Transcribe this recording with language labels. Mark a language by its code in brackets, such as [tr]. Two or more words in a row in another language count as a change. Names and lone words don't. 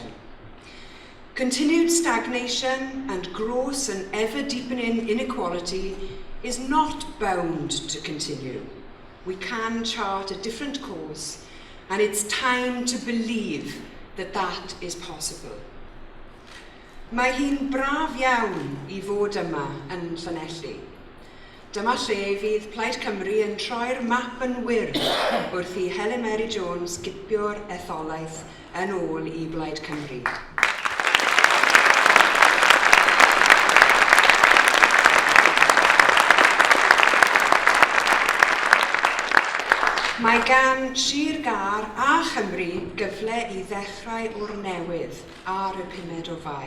[en] Continued stagnation and gross and ever-deepening inequality is not bound to continue. We can chart a different course, and it's time to believe that that is possible. [cy] Mae hi'n braf iawn I fod yma yn Llanelli. Dyma lle fydd Plaid Cymru yn troi'r map yn wyrdd wrth I Helen Mary Jones gipio'r etholaeth yn ôl I Plaid Cymru. Mae gan Sir Gar a Chymru gyfle I ddechrau o'r newydd ar y 5 o Fai.